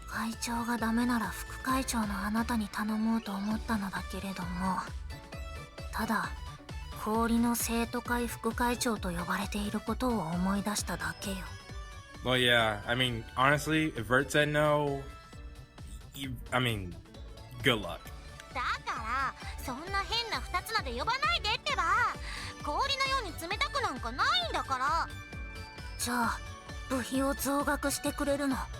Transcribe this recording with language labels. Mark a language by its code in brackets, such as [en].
[ja] 会長がダメなら副会長のあなたに頼もうと思ったのだけれども、ただ氷の生徒会副会長と呼ばれていることを思い出しただけよ。 [en] Well, yeah. I mean, honestly, if Vert said no, I mean, good luck. [ja] だからそんな変な二つ名で呼ばないでってば。氷のように冷たくなんかないんだから。じゃあ部費を増額してくれるの？